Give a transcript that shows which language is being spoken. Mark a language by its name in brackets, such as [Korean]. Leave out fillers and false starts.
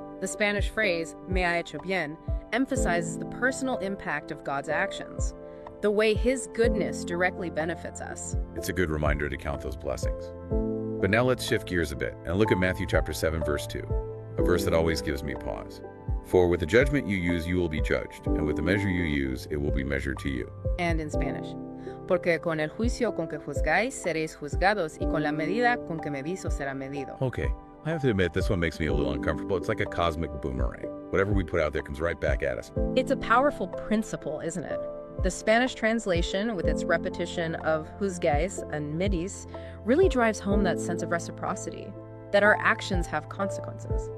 [English] The Spanish phrase, [Spanish] me ha hecho bien, [English] emphasizes the personal impact of God's actions, the way his goodness directly benefits us. It's a good reminder to count those blessings. But now let's shift gears a bit and look at Matthew chapter 7, verse 2, a verse that always gives me pause. For with the judgment you use, you will be judged, and with the measure you use, it will be measured to you. And in Spanish, [Spanish] porque con el juicio con que juzgáis, seréis juzgados, y con la medida con que medís os será medido. [English] Okay, I have to admit, this one makes me a little uncomfortable. It's like a cosmic boomerang. Whatever we put out there comes right back at us. It's a powerful principle, isn't it? The Spanish translation, with its repetition of juzgáis and medís, really drives home that sense of reciprocity, that our actions have consequences.